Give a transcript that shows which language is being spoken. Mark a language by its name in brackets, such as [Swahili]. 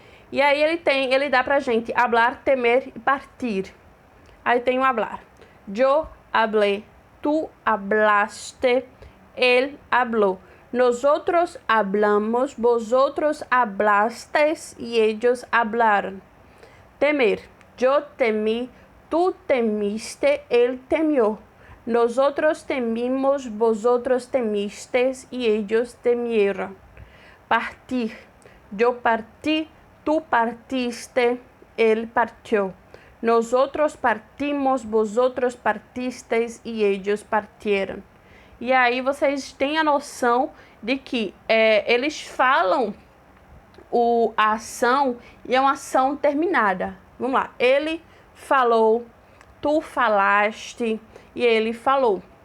[Portuguese] E aí ele dá pra gente hablar, temer e partir. Aí tem o hablar. [Spanish] Yo hablé, tú hablaste, él habló. Nosotros hablamos, vosotros hablasteis y ellos hablaron. Temer. Yo temí, tú temiste, él temió. Nosotros temimos, vosotros temisteis y ellos temieron. Partir. Yo partí, tú partiste, él partió. Nosotros partimos, vosotros partisteis y ellos partieron. [Portuguese] E aí vocês têm a noção de que eles falam a ação e é uma ação terminada. Vamos lá. Ele falou, tu falaste e ele falou.